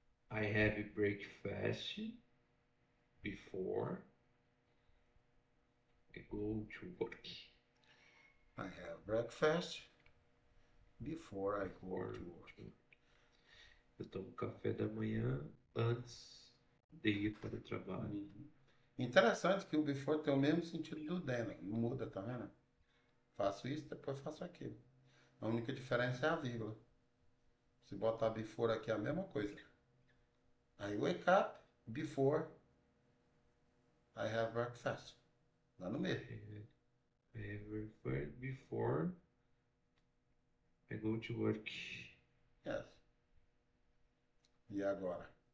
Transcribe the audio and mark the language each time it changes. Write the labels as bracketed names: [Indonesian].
[English] I have breakfast before I go to work. I have breakfast before I go to work. [Portuguese] Eu tomo café da manhã antes de ir para o trabalho. Uhum. Interessante que o before tem o mesmo sentido do then, não muda, tá vendo? Faço isso, depois faço aquilo. A única diferença é a vírgula. Se botar before aqui é a mesma coisa. [English] I wake up before I have breakfast. [Portuguese] Dá no mesmo. [English] I have breakfast before I go to work. [Portuguese] Yes. E agora?